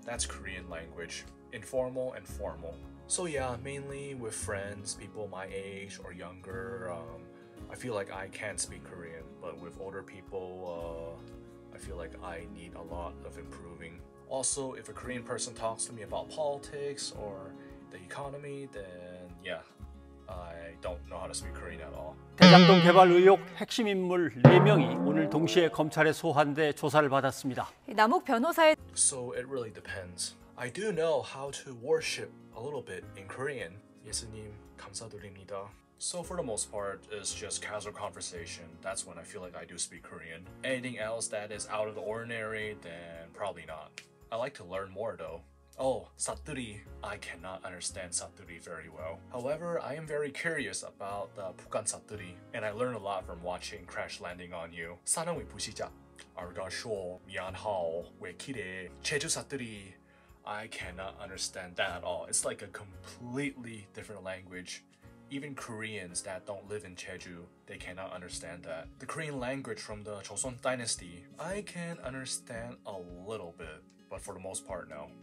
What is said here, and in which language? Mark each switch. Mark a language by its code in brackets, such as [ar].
[en] That's Korean language. Informal and formal. So yeah, mainly with friends, people my age or younger, I feel like I can speak Korean, but with older people, I feel like I need a lot of improving. Also, if a Korean person talks to me about politics or the economy, then yeah, I don't know how to speak Korean at all. [ko] 대장동 개발 의혹 핵심 인물 4명이 오늘 동시에 검찰에 소환돼 조사를 받았습니다. 남욱 변호사의 [en] So it really depends. I do know how to worship a little bit in Korean. [ko] 예수님 감사드립니다. [en] So for the most part, it's just casual conversation. That's when I feel like I do speak Korean. Anything else that is out of the ordinary, then probably not. I like to learn more though. Oh, 사투리. I cannot understand 사투리 very well. However, I am very curious about the [ko] 북한 사투리, [en] and I learned a lot from watching Crash Landing on You. [ko] 사랑의 부시작. 알가쇼, 미안하오, 왜 기래, 제주 사투리. [en] I cannot understand that at all. It's like a completely different language. Even Koreans that don't live in Jeju, they cannot understand that. The Korean language from the Joseon dynasty, I can understand a little bit, but for the most part, no.